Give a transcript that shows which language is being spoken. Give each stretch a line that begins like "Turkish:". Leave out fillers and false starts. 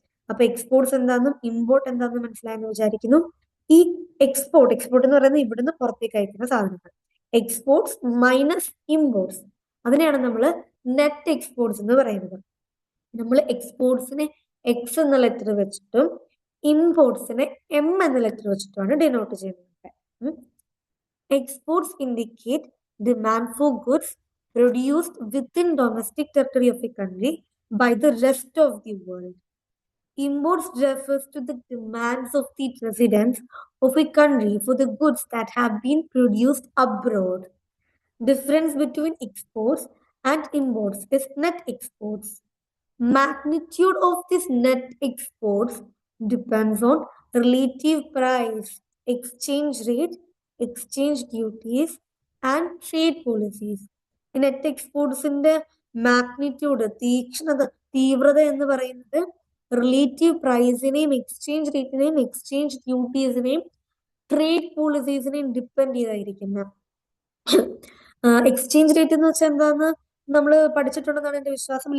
Malayalam: അപ്പൊ എക്സ്പോർട്സ് എന്താണെന്നും ഇമ്പോർട്ട് എന്താണെന്നും മനസ്സിലായെന്ന് വിചാരിക്കുന്നു. ഈ എക്സ്പോർട്ട് എന്ന് പറയുന്നത് ഇവിടുന്ന് പുറത്തേക്ക് അയക്കുന്ന സാധനങ്ങൾ. എക്സ്പോർട്സ് മൈനസ് ഇമ്പോർട്സ്, അതിനെയാണ് നമ്മൾ നെറ്റ് എക്സ്പോർട്സ് എന്ന് പറയുന്നത്. നമ്മൾ എക്സ്പോർട്സിനെ എക്സ് എന്ന ലെറ്റർ വെച്ചിട്ടും ഇമ്പോർട്സിനെ എം എന്ന ലെറ്റർ വെച്ചിട്ടുമാണ് ഡിനോട്ട് ചെയ്യുന്നത്.
English: Exports indicate demand for goods produced within domestic territory of a country by the rest of the world. Imports refers to the demands of the residents of a country for the goods that have been produced abroad. Difference between exports and imports is net exports. Magnitude of this net exports depends on relative price, exchange rate, exchange duties, and trade policies.
Malayalam: Net എക്സ്പോർട്സിന്റെ magnitude, തീവ്രത എന്ന് പറയുന്നത് relative പ്രൈസിനെയും exchange റേറ്റിനെയും exchange ഡ്യൂട്ടീസിനെയും trade പോളിസീസിനെയും depend ചെയ്തായിരിക്കുന്നത്. Exchange rate എന്ന് വെച്ചാൽ എന്താന്ന് നമ്മൾ പഠിച്ചിട്ടുണ്ടെന്നാണ് എന്റെ വിശ്വാസം.